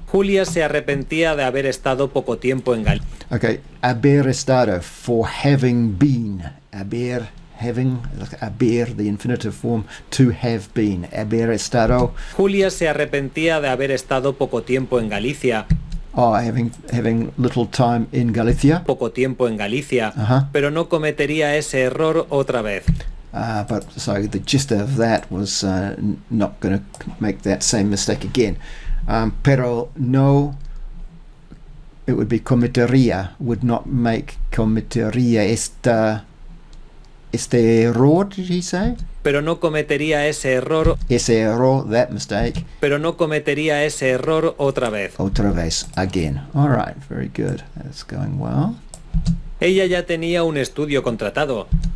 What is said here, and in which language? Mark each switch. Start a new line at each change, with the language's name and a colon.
Spanish: Julia se arrepentía de haber estado poco tiempo en Galicia.
English: Okay,
Spanish: haber estado,
English: for having been. Haber having, haber, the infinitive form, to have been,
Spanish: haber estado. Julia se arrepentía de haber estado poco tiempo en Galicia,
English: Oh, having little time in Galicia.
Spanish: poco tiempo en Galicia, Uh-huh. pero no cometería ese error otra vez.
English: But so the gist of that was not going to make that same mistake again.
Spanish: Pero no,
English: it would be cometería, would not make
Spanish: cometería este error,
English: did he say?
Spanish: Pero no cometería ese error, Ese error,
English: that mistake,
Spanish: pero no cometería ese error otra vez. otra vez,
English: again. All right, very good. That's going well.
Spanish: Ella ya tenía un estudio contratado.